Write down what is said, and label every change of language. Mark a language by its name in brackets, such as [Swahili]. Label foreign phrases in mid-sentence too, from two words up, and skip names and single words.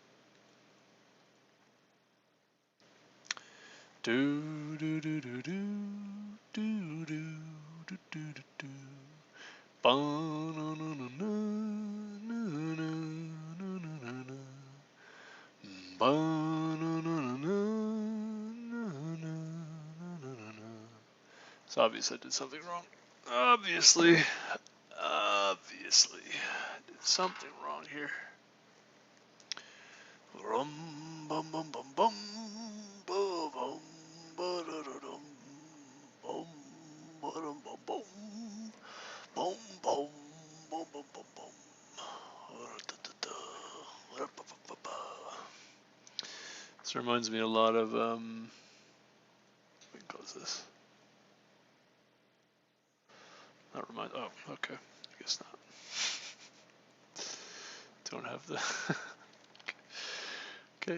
[English] Do do do do do do do do do do. Ba na na na na na na na na na. Ba na na na na na na na na. It's obvious I did something wrong. Obviously, I did something wrong here. Rum bum bum bum bum bum bum ba da da dum bum ba dum bum bum bum bum bum bum bum bum. This reminds me a lot of we can close this. That reminds. Oh, okay. I guess not. Don't have the. Okay.